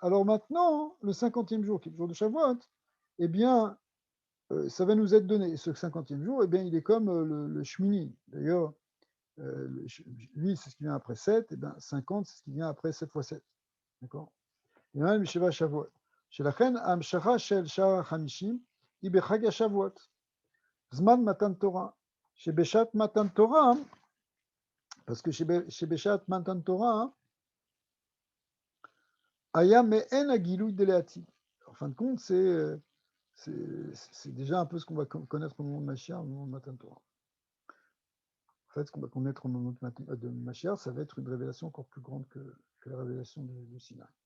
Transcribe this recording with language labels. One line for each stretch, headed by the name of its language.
French: Alors maintenant, le 50e jour, qui est le jour de Shavuot, eh bien, ça va nous être donné. Et ce 50e jour, eh bien, il est comme le Shmini. D'ailleurs, lui, c'est ce qui vient après 7, et bien 50, c'est ce qui vient après 7 fois 7. D'accord? Et même Sheva Shavuot.
Hebrew: שלכן ההמשכה של שער ה-50 היא בחג השבועות, זמן מתן תורה, שבשעת מתן תורה,
French: parce que
Hebrew: שבשעת מתן תורה, היה מעין הגילוי דלעתיד.
French: En fin de compte, c'est déjà un peu ce qu'on va connaître au moment de Mashiach, au moment de Matan Torah. En fait, ce qu'on va connaître au moment de Mashiach, ça va être une révélation encore plus grande que la révélation du Sinaï.